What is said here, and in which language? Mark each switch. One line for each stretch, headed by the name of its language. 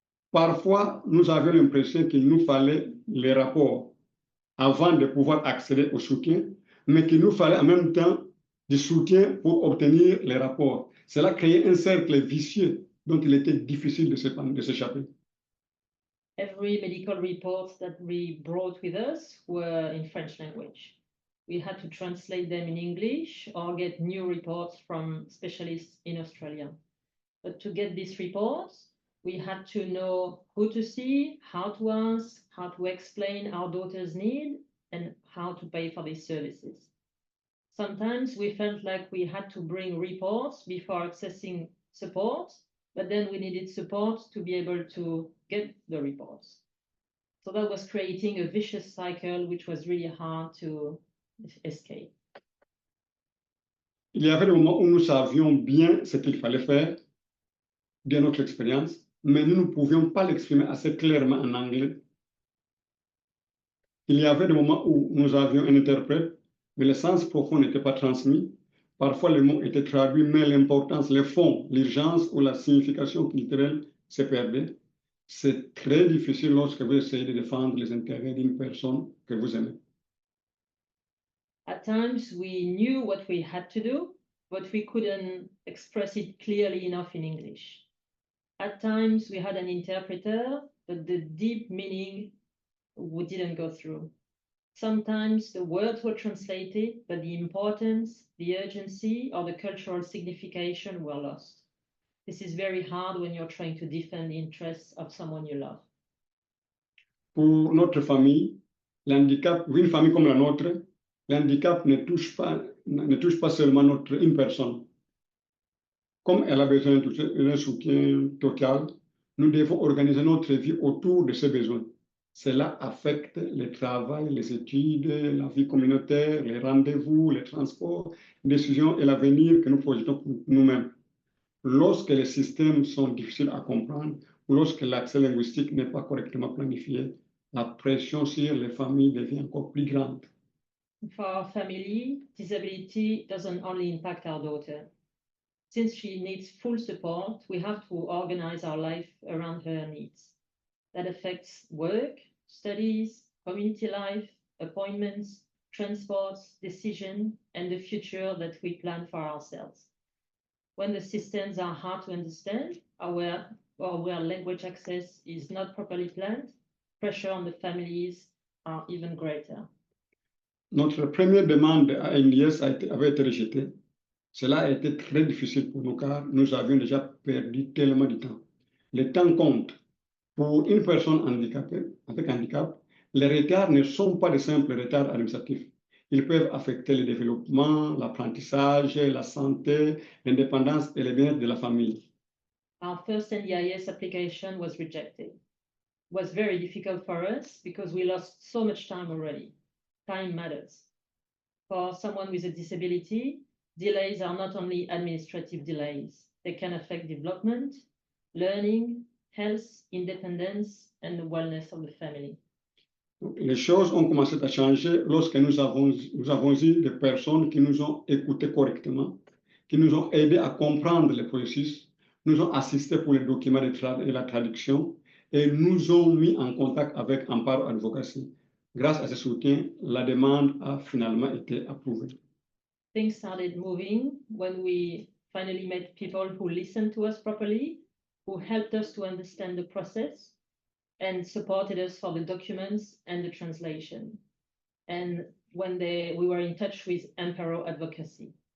French: Parfois, nous avions l'impression qu'il nous fallait les rapports avant de pouvoir accéder au soutien, mais qu'il nous fallait en même temps du soutien pour obtenir les rapports. Cela créait un cercle vicieux dont il était difficile de s'échapper.
English: Every medical report that we brought with us were in French language. We had to translate them in English or get new reports from specialists in Australia. But to get these reports, we had to know who to see, how to ask, how to explain our daughter's need, and how to pay for these services. Sometimes we felt like we had to bring reports before accessing support, but then we needed support to be able to get the reports. So that was creating a vicious cycle, which was really hard to escape.
French: Il y avait des moments où nous savions bien ce qu'il fallait faire, de notre expérience, mais nous ne pouvions pas l'exprimer assez clairement en anglais. Il y avait des moments où nous avions un interprète, mais le sens profond n'était pas transmis. Parfois, les mots étaient traduits, mais l'importance, le fond, l'urgence ou la signification culturelle se perdaient. C'est très difficile lorsque vous essayez de défendre les intérêts d'une personne que vous aimez.
English: At times, we knew what we had to do, but we couldn't express it clearly enough in English. At times, we had an interpreter, but the deep meaning we didn't go through. Sometimes the words were translated, but the importance, the urgency, or the cultural signification were lost. This is very hard when you're trying to defend the interests of someone you love.
French: Pour notre famille, l'handicap, une famille comme la nôtre, l'handicap ne touche pas seulement une personne. Comme elle a besoin d'un soutien total, nous devons organiser notre vie autour de ses besoins. Cela affecte le travail, les études, la vie communautaire, les rendez-vous, les transports, les décisions et l'avenir que nous projetons pour nous-mêmes. Lorsque les systèmes sont difficiles à comprendre ou lorsque l'accès linguistique n'est pas correctement planifié, la pression sur les familles devient encore plus grande.
English: For our family, disability doesn't only impact our daughter. Since she needs full support, we have to organize our life around her needs. That affects work, studies, community life, appointments, transports, decision, and the future that we plan for ourselves. When the systems are hard to understand or where language access is not properly planned, pressure on the families are even greater.
French: Notre première demande à NDS avait été rejetée. Cela a été très difficile pour nous car nous avions déjà perdu tellement de temps. Le temps compte. Pour une personne handicapée, avec handicap, les retards ne sont pas de simples retards administratifs. Ils peuvent affecter le développement, l'apprentissage, la santé, l'indépendance et le bien-être de la famille.
English: Our first NDIS application was rejected. It was very difficult for us because we lost so much time already. Time matters. For someone with a disability, delays are not only administrative delays. They can affect development, learning, health, independence, and the wellness of the family.
French: Les choses ont commencé à changer lorsque nous avons eu des personnes qui nous ont écoutés correctement, qui nous ont aidés à comprendre le processus, nous ont assistés pour les documents et la traduction et nous ont mis en contact avec Amparo Advocacy. Grâce à ce soutien, la demande a finalement été approuvée.
English: Things started moving when we finally met people who listened to us properly, who helped us to understand the process and supported us for the documents and the translation. and when we were in touch with Emperor Advocacy.